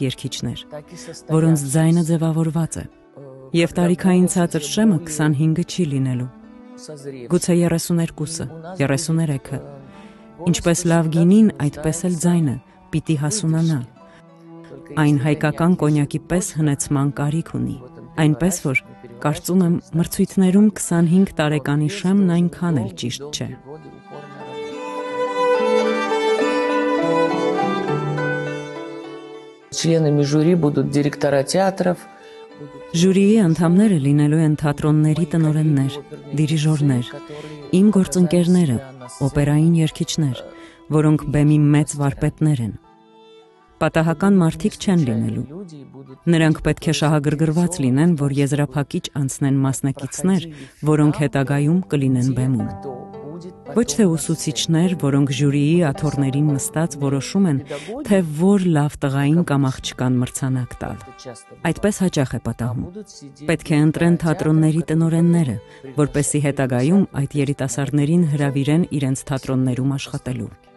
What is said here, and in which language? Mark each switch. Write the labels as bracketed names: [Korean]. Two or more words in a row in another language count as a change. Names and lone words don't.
[Armenian] երգիչներ, որոնց ձայնը ձևավորված է, եւ տարիքային ցածր շեմը 25-ը չի լինելու, գուցե 32-ը, 33-ը, ինչպես լավ գինին, այդպես էլ ձայնը պիտի հասունանա, այն հայկական կոնյակի պես հնեցման կարիք ունի, այնպես որ կարծում եմ մրցույթներում 25 տարեկանի շեմն այնքան էլ ճիշտ չէ։ [Russian] Членами жюри будут директора театров. [Armenian] Ժյուրիի անդամները լինելու են թատրոնների տնօրեններ, դիրիժորներ, իմ գործընկերները, օպերային երգիչներ, որոնք բեմի մեծ վարպետներ են։ Պատահական մարդիկ չեն լինելու։ Նրանք պետք է շահագրգռված լինեն, որ եզրափակիչ անցնեն մասնակիցներ, որոնք հետագայում կլինեն բեմում։ Ոչ թե ուսուցիչներ, որոնք ժյուրիի աթոռներին նստած որոշում են, թե որ լավ տղային կամ աղջկան մրցանակ տալ։ Այդպես հաճախ է պատահում։ Պետք է ընտրեն թատրոնների տնօրենները, որպեսզի հետագայում այդ երիտասարդներին հրավիրեն իրենց թատրոններում աշխատելու։